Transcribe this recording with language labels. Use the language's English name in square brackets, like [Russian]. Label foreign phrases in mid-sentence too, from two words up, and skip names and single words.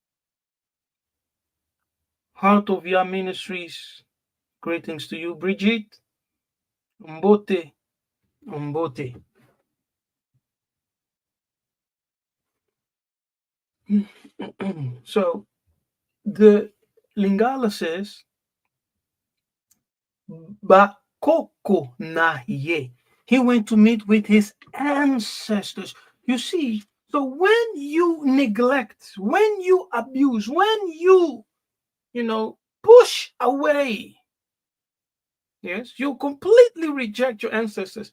[English] Heart of Yah Ministries. Greetings to you, Bridget. [Lingala] Mbote. Mbote. [English] So, the Lingala says, [Lingala] Bokoko na ye. [English] He went to meet with his ancestors. You see, so when you neglect, when you abuse, when you push away, yes, you completely reject your ancestors.